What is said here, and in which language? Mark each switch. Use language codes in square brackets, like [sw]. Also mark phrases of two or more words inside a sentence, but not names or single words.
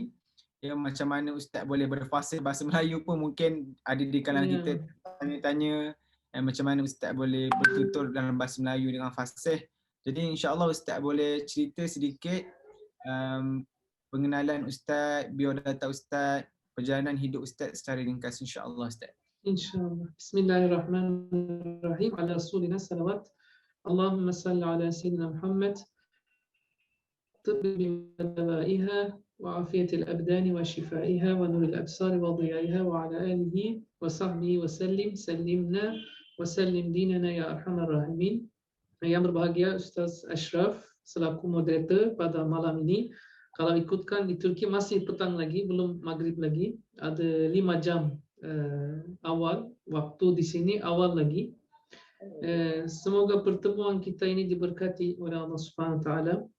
[ms] Ya, macam mana Ustaz boleh berfasih bahasa Melayu pun mungkin ada di kalangan Ya. kita tanya-tanya macam mana Ustaz boleh bertutur dalam bahasa Melayu dengan fasih. Jadi [ar] إن شاء الله [ms] Ustaz boleh cerita sedikit pengenalan Ustaz, biodata Ustaz, perjalanan hidup Ustaz secara ringkas [ar] إن شاء الله [ms] Ustaz. [tr] İnşallah. [ar] Bismillahirrahmanirrahim. على رسولنا صلوات. اللهم صل على سيدنا محمد طب ودوائها وعافية الأبدان وشفائها ونور الأبصار وضيائها وعلى آله وصحبه وسلم. سلمنا وسلم ديننا يا أرحم الراحمين. [ms] Yang berbahagia Ustaz Ashraf selaku moderator pada malam ini. Kalau ikutkan di Turki masih petang lagi, belum maghrib lagi. Ada 5 jam awal waktu di sini awal lagi. Semoga pertemuan kita ini diberkati oleh Allah [ar] سبحانه وتعالى.